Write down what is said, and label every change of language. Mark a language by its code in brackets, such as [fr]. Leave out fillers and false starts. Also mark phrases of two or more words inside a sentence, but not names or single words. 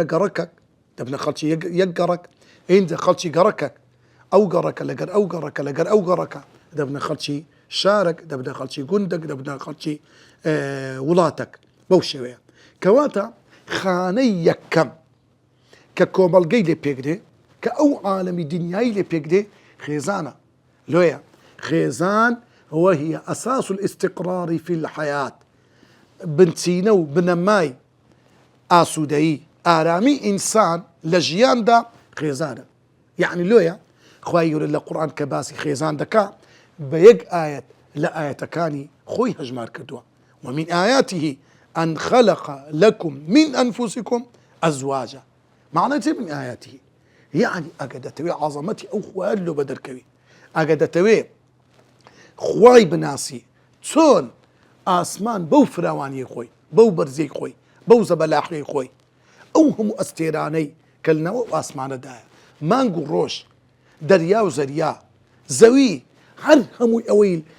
[ckb] گەڕەکەک دەبنە خەڵکی یەک گەڕک ئینجا خەڵکی گەڕەکەک ئەو گەڕەکە لەگەر ئەو گەڕەکە لەگەر ئەو گەڕەکە دەبنە خەڵکی شارك دەبنە خەڵکی گوندێک دەبنە خەڵکی وڵاتێک بەو شێوەیە کەواتە خانەی یەکەم کە کۆمەڵگەی لێ پێک دێ کە ئەو عالەمی دنیایی لێ پێک دێ خێزانە لۆیە خێزان [ar] وهي أساس الاستقرار في الحياة [ckb] بنچینە و بنەمای ئاسوودەیی ئارامی ئینسان لە ژیاندا خێزانە یعنی لۆیە خوای گەورە لە قورئان کە باسی خێزان دەکا بە یەک ئاەت لە ئاەتەکانی خۆی هەژمار کردووە [ar] ومن آياته أن خلق لكم من أنفسكم أزواجا [ckb] معنى چه [ar] من آياته يعني [ckb] ئەگە دەتەوێ عەزەمەتی ئەو خوای لۆ بەدەرکەوی ئەگە دەتەوێ خوای بناسی چۆن ئاسمان بەو فراوانی خۆی بەو بەرزەی خۆی بەو زەبەلاحی خۆی ئەو هەموو ئەستێرانەی کە لەنەوە ئاسمانەدایە مانگ و ڕۆژ دەریا و زەریا زەوی هەر هەمووی ئەوەی